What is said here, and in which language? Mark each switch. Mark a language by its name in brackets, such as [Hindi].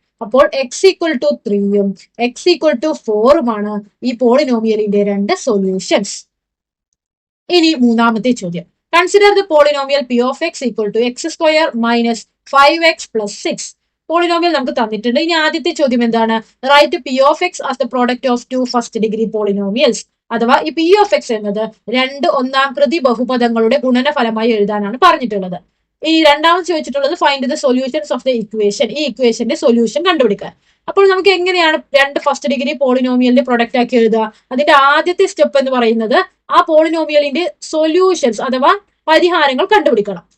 [Malayalam] അപ്പോൾ x = 3ഉം x = 4ഉമാണ് ഈ പോളിനോമിയലിന്റെ രണ്ട് സൊല്യൂഷൻസ്. ഇനി മൂന്നാമത്തെ ചോദ്യം, [English] Consider the polynomial P(X) = x² - 5x + 6. [Malayalam] Polynomial നമുക്ക് തന്നിട്ടുണ്ട്. ഇനി ആദ്യത്തെ ചോദ്യം എന്താണ്? [English] Write P(X) as the product of two first degree polynomials. [Malayalam] അഥവാ ഈ P(X) എന്നത് രണ്ട് ഒന്നാം കൃതി ബഹുപദങ്ങളുടെ ഗുണനഫലമായി എഴുതാനാണ് പറഞ്ഞിട്ടുള്ളത്. ഈ രണ്ടാമത് ചോദിച്ചിട്ടുള്ളത് [English] Find the solutions of the equation. [Malayalam] ഈ ഇക്വേഷന്റെ സൊല്യൂഷൻ കണ്ടുപിടിക്കാൻ. അപ്പോൾ നമുക്ക് എങ്ങനെയാണ് രണ്ട് ഫസ്റ്റ് ഡിഗ്രി പോളിനോമിയലിന്റെ പ്രൊഡക്റ്റ് ആക്കി എഴുതുക? അതിന്റെ ആദ്യത്തെ സ്റ്റെപ്പ് എന്ന് പറയുന്നത് ആ പോളിനോമിയലിന്റെ സൊല്യൂഷൻസ് അഥവാ പരിഹാരങ്ങൾ കണ്ടുപിടിക്കണം.